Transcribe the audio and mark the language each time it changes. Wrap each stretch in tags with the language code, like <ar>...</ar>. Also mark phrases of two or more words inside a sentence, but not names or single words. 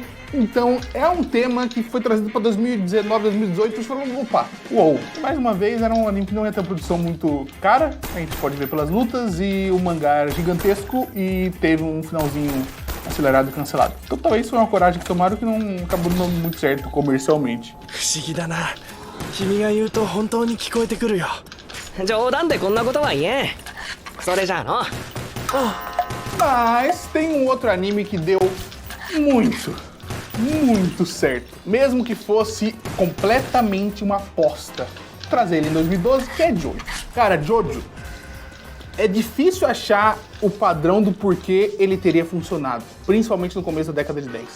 <pt>Então é um tema que foi trazido pra 2019, 2018, e falando, opa, uou. Mais uma vez, era um anime que não ia ter produção muito cara, a gente pode ver pelas lutas, e o mangá era gigantesco e teve um finalzinho acelerado e cancelado. Então talvez foi uma coragem que tomaram que não acabou dando muito certo comercialmente.</pt> <ja>不思議だな。君が言うと本当に聞こえてくるよ。冗談でこんなことは言えん。それじゃあの。</ja> <pt>Mas tem um outro anime que deu muito certo. Mesmo que fosse completamente uma aposta. Vou trazer ele em 2012, que é Jojo. Cara, Jojo, é difícil achar o padrão do porquê ele teria funcionado, principalmente no começo da década de 10.</pt>